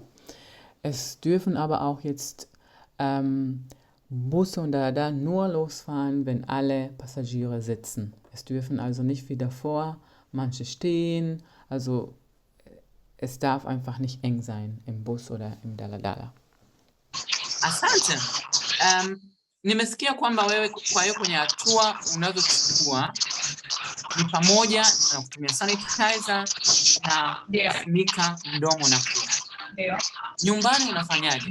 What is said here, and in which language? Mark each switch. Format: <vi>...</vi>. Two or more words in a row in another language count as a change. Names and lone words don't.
<de>Es dürfen aber auch jetzt Busse und Daladala nur losfahren, wenn alle Passagiere sitzen. Es dürfen also nicht wie davor manche stehen. Also es darf einfach nicht eng sein im Bus oder im Daladala.</de> <sw>Asante. Nimesikia kwamba wewe kwa hiyo kwenye hatua unazochukua ni pamoja na kutumia sanitizer na kufunika mdomo na pua. Nyumbani unafanyaje?</sw>